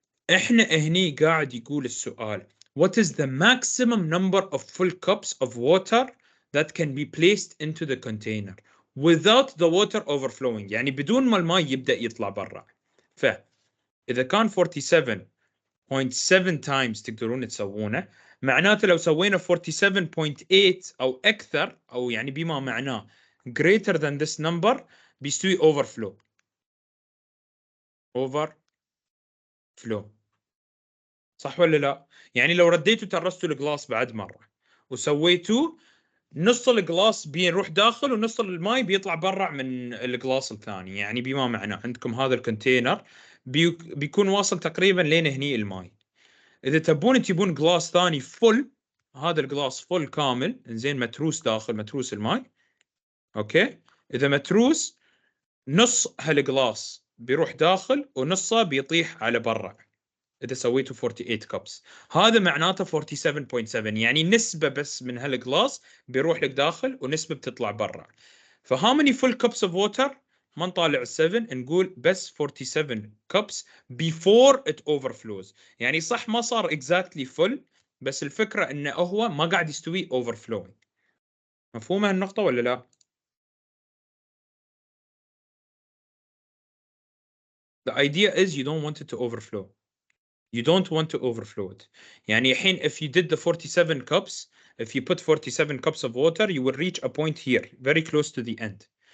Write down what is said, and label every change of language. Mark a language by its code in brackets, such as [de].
[ar] احنا هني قاعد يقول السؤال [en] what is the maximum number of full cups of water that can be placed into the container without the water overflowing، [ar] يعني بدون ما الماء يبدأ يطلع برا. فإذا كان 47.7 times تقدرون تسوونه، معناته لو سوينا 47.8 أو أكثر، أو يعني بما معناه [en] greater than this number [ar] بيستوي [en] overflow. [ar] صح ولا لا؟ يعني لو رديتوا ترستوا الجلاس بعد مرة وسويتوا نص الجلاس بيروح داخل ونص الماي بيطلع برا من الجلاس الثاني، يعني بما معناه عندكم هذا الكونتينر بيكون واصل تقريبا لين هني الماي. اذا تبون جلاس ثاني فل، هذا الجلاس فل كامل زين متروس داخل، متروس الماي. اوكي اذا متروس نص هالجلاس بيروح داخل ونصه بيطيح على برا، إذا سويته [en] 48 cups. [ar] هذا معناته 47.7، يعني نسبة بس من هالجلاس بيروح لك داخل ونسبة بتطلع برا. فهاو [en] many full cups of water؟ [ar] ما نطالع 7، نقول بس [en] 47 cups before it overflows. [ar] يعني صح ما صار [en] exactly full، [ar] بس الفكرة انه هو ما قاعد يستوي [en] overflowing. [ar] مفهومة النقطة ولا لا؟ [en] The idea is you don't want it to overflow. You don't want to overflow it. [ar] يعني الحين [en] if you did the 47 cups, if you put 47 cups of water, you will reach a point here, very close to the end.